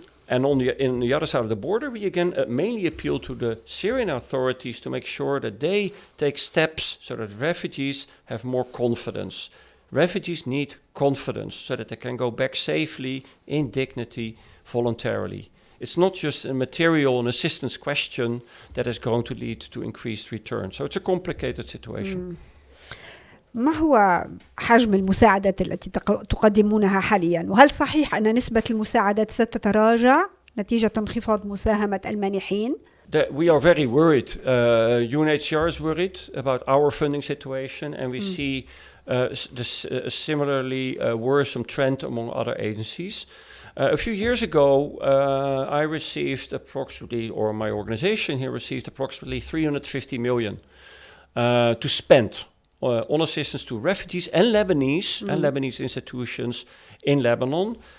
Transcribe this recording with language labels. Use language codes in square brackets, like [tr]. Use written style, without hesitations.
[en] And on the other side of the border, we again mainly appeal to the Syrian authorities to make sure that they take steps so that refugees have more confidence. Refugees need confidence so that they can go back safely, in dignity, voluntarily. It's not just a material and assistance question that is going to lead to increased return. So it's a complicated situation. [ar] ما هو حجم المساعدات التي تقدمونها حاليا؟ وهل صحيح أن نسبة المساعدات ستتراجع نتيجة انخفاض مساهمة المانحين؟ [en] We are very worried. UNHCR is worried about our funding situation, and we see this similarly worrisome trend among other agencies. A few years ago, I received approximately, or my organization here received approximately 350 million to spend on assistance to refugees and Lebanese institutions in Lebanon.